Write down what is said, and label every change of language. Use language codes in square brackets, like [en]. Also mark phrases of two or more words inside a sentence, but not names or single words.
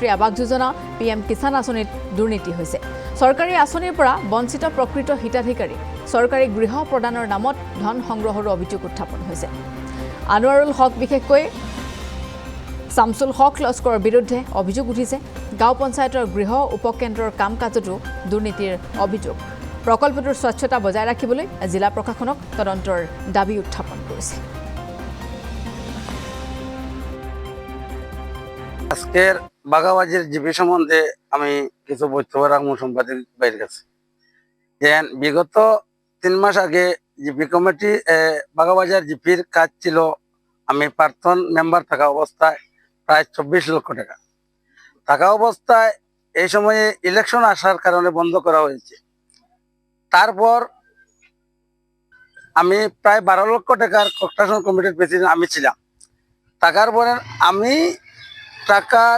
[as] আৱাস যোজনা পিএম কিষাণ আঁচনিত দুৰ্নীতি হৈছে চৰকাৰী আঁচনিৰ পৰা বঞ্চিত প্ৰকৃত হিতাধিকাৰী চৰকাৰী গৃহ প্ৰদানৰ নামত ধন সংগ্ৰহৰ অভিযোগ উত্থাপন হৈছে আনোৱাৰুল হক বিশেষকৈ শামসুল হক লস্কৰৰ বিৰুদ্ধে অভিযোগ উঠিছে গাঁও পঞ্চায়তৰ গৃহ উপকেন্দ্ৰৰ কাম কাজতো দুৰ্নীতিৰ অভিযোগ প্ৰকল্পটোৰ স্বচ্ছতা বজাই ৰাখিবলৈ জিলা প্ৰশাসনক তদন্তৰ দাবী উত্থাপন কৰিছে [bn] আজকের বাগাবাজির জিপি সম্বন্ধে আমি কিছু বক্তব্য রাখবো সাংবাদিক বাইরের কাছে যেন বিগত 3 মাস আগে জিপি কমিটি বাগাবাজার জিপির কাজ ছিল আমি প্রাক্তন মেম্বার থাকা অবস্থায় প্রায় 24 লক্ষ টাকা থাকা অবস্থায় এই সময়ে ইলেকশন আসার কারণে বন্ধ করা হয়েছে তারপর আমি প্রায় 12 লক্ষ টাকার কনস্ট্রাকশন কমিটির প্রেসিডেন্ট আমি ছিলাম টাকার পরে আমি টাকার